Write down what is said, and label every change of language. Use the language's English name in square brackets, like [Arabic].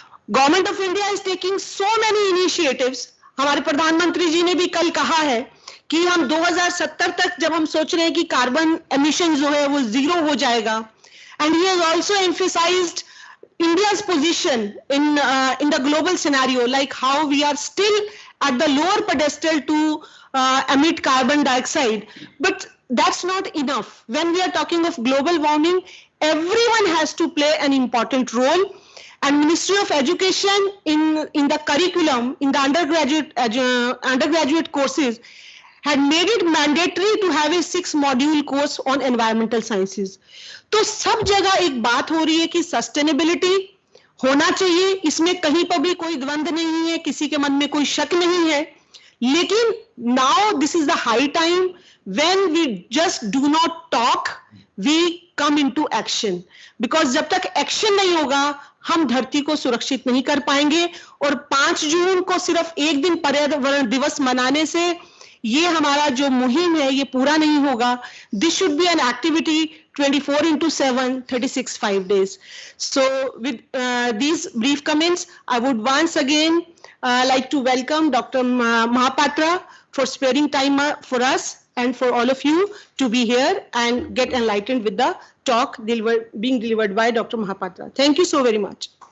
[English] Government of India is taking so many initiatives. [Hindi] हमारे प्रधानमंत्री जी ने भी कल कहा है कि हम 2070 तक जब हम सोच रहे हैं कि कार्बन एमिशन जो है वो 0 हो जाएगा, [English] And he has also emphasised India's position in the global scenario, like how we are still at the lower pedestal to emit carbon dioxide. But that's not enough. When we are talking of global warming, everyone has to play an important role. And Ministry of Education in the curriculum, in the undergraduate courses, had made it mandatory to have a 6-module course on environmental sciences. [Hindi] तो सब जगह एक बात हो रही है कि sustainability होना चाहिए, इसमें कहीं पर भी कोई द्वंद्व नहीं है, किसी के मन में कोई शक नहीं है। [English] लेकिन now this is the high time when we just do not talk, we come into action, because [Hindi] जब तक एक्शन नहीं होगा हम धरती को सुरक्षित नहीं कर पाएंगे। और 5 जून को सिर्फ एक दिन पर्यावरण दिवस मनाने से ये हमारा जो मुहिम है ये पूरा नहीं होगा। [English] This should be an activity 24/7, 365 days. So with these brief comments, I would once again like to welcome Dr. Mahapatra for sparing time for us and for all of you to be here and get enlightened with the talk being delivered by Dr. Mahapatra. Thank you so very much.